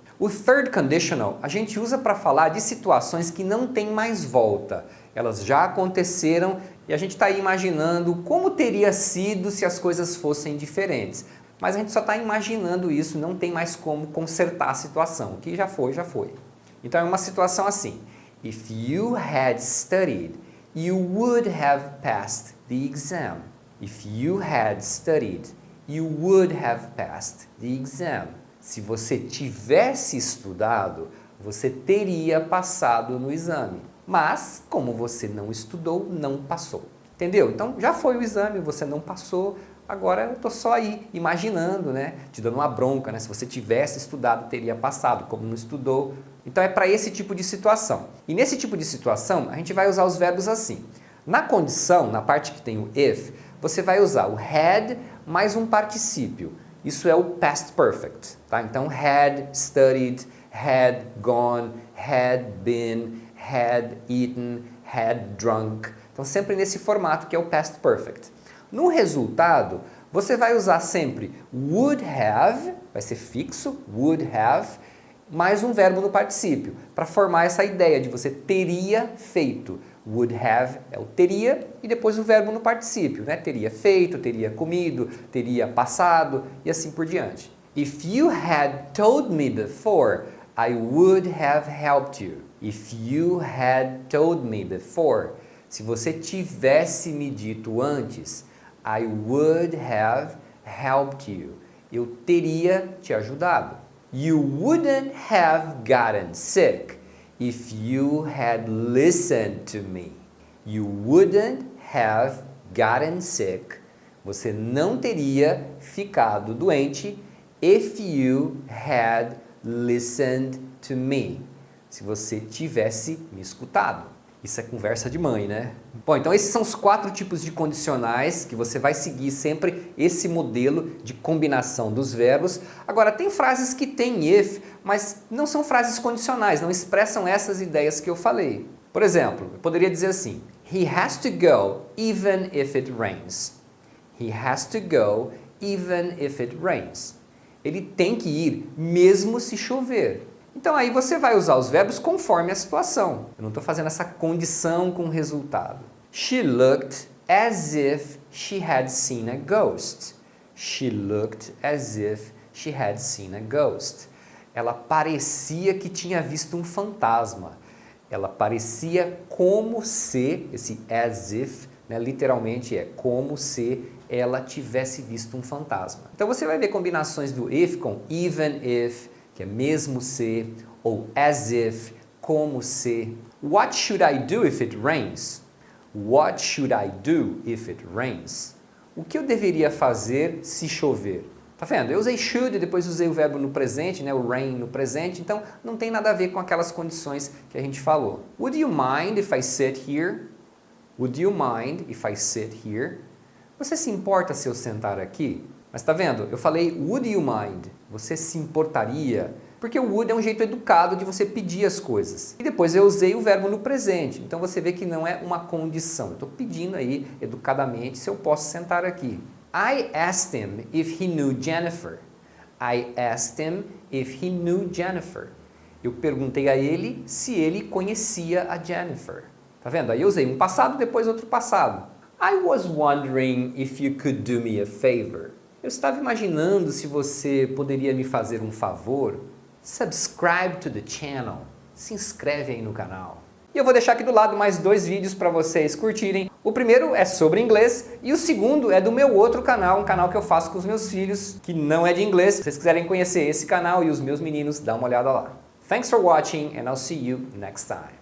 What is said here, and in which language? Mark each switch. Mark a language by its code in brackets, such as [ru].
[pt] O third conditional a gente usa para falar de situações que não tem mais volta. Elas já aconteceram e a gente está aí imaginando como teria sido se as coisas fossem diferentes. Mas a gente só está imaginando isso, não tem mais como consertar a situação. O que já foi, já foi. Então é uma situação assim. [en] If you had studied, you would have passed the exam. If you had studied, you would have passed the exam. [pt] Se você tivesse estudado, você teria passado no exame. Mas, como você não estudou, não passou. Entendeu? Então, já foi o exame, você não passou, agora eu estou só aí, imaginando, né? Te dando uma bronca, né? Se você tivesse estudado, teria passado, como não estudou. Então, é para esse tipo de situação. E nesse tipo de situação, a gente vai usar os verbos assim. Na condição, na parte que tem o if, você vai usar o had mais um particípio. Isso é o past perfect, tá? Então, had studied, had gone, had been, had eaten, had drunk. Então, sempre nesse formato que é o past perfect. No resultado, você vai usar sempre would have, vai ser fixo, would have, mais um verbo no particípio, para formar essa ideia de você teria feito. Would have é o teria e depois o verbo no particípio, né? Teria feito, teria comido, teria passado e assim por diante. [en] If you had told me before, I would have helped you. If you had told me before, [pt] se você tivesse me dito antes, [en] I would have helped you. [pt] Eu teria te ajudado. [en] You wouldn't have gotten sick if you had listened to me. You wouldn't have gotten sick. [pt] Você não teria ficado doente [en] if you had listened to me. [pt] Se você tivesse me escutado. Isso é conversa de mãe, né? Bom, então esses são os 4 tipos de condicionais que você vai seguir sempre esse modelo de combinação dos verbos. Agora, tem frases que têm if, mas não são frases condicionais, não expressam essas ideias que eu falei. Por exemplo, eu poderia dizer assim, [en] He has to go even if it rains. He has to go even if it rains. [pt] Ele tem que ir mesmo se chover. Então aí você vai usar os verbos conforme a situação. Eu não estou fazendo essa condição com o resultado. [en] She looked as if she had seen a ghost. She looked as if she had seen a ghost. [pt] Ela parecia que tinha visto um fantasma. Ela parecia como se, esse as if, né, literalmente é como se ela tivesse visto um fantasma. Então você vai ver combinações do if com even if, que é mesmo se, ou as if, como se. [en] What should I do if it rains? What should I do if it rains? [pt] O que eu deveria fazer se chover? Tá vendo? Eu usei should e depois usei o verbo no presente, né, o rain no presente, então não tem nada a ver com aquelas condições que a gente falou. [en] Would you mind if I sit here? Would you mind if I sit here? [pt] Você se importa se eu sentar aqui? Mas tá vendo? Eu falei [en] would you mind? [pt] Você se importaria? Porque o would é um jeito educado de você pedir as coisas. E depois eu usei o verbo no presente. Então você vê que não é uma condição. Eu estou pedindo aí, educadamente, se eu posso sentar aqui. [en] I asked him if he knew Jennifer. I asked him if he knew Jennifer. [pt] Eu perguntei a ele se ele conhecia a Jennifer. Tá vendo? Aí eu usei um passado, depois outro passado. [en] I was wondering if you could do me a favor. [pt] Eu estava imaginando se você poderia me fazer um favor. [en] Subscribe to the channel. [pt] Se inscreve aí no canal. E eu vou deixar aqui do lado mais 2 vídeos para vocês curtirem. O primeiro é sobre inglês e o segundo é do meu outro canal, um canal que eu faço com os meus filhos, que não é de inglês. Se vocês quiserem conhecer esse canal e os meus meninos, dá uma olhada lá. [en] Thanks for watching and I'll see you next time.